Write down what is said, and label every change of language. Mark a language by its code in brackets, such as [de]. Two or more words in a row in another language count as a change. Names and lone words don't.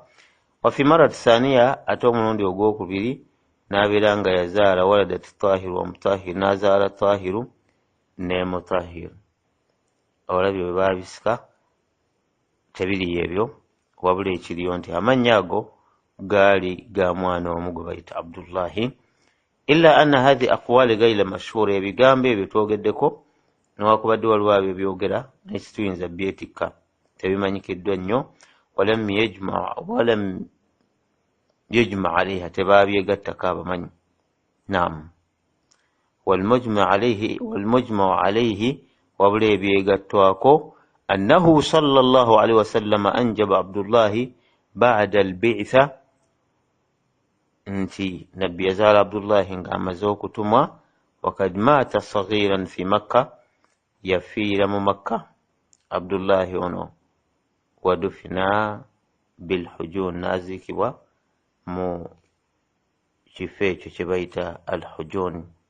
[ar] وفي المرة الثانية, [lg] ate omulundi ogwokubiri n'abeera nga yazaala [ar] ولدت طاهر ومطهر, [lg] n'azaala Tahiru ne Mutahhir. Olabye bwe baabisika tebiri ebyo, wabula ekiriyo nti amannya ago gaali ga mwana omu gwe bayita Abdullahi. [ar] إلا أن هذه الأقوال غير مشهورة, [lg] ebigambo ebyo twogeddeko newakubadde waliwo abyo byogera naye situyinza byetikka, tebimanyikiddwa nnyo. [ar] ولم يجمع عليها, [lg] tebabyegattako abamanyi. [ar] نعم، والمجمع عليه, [lg] wabula ebyegattwako [ar] أنه صلى الله عليه وسلم أنجب عبد الله بعد البعثة, [lg] nti nabbi yazaala Abdullahi nga amaze okutumwa. [ar] وقد مات صغيرا في مكة, [lg] yafiira mu Makka Abdullahi ono. [ar] ودفن بالحجون, [lg] naziikibwa mu kifo ekyo kye bayita al-hujun.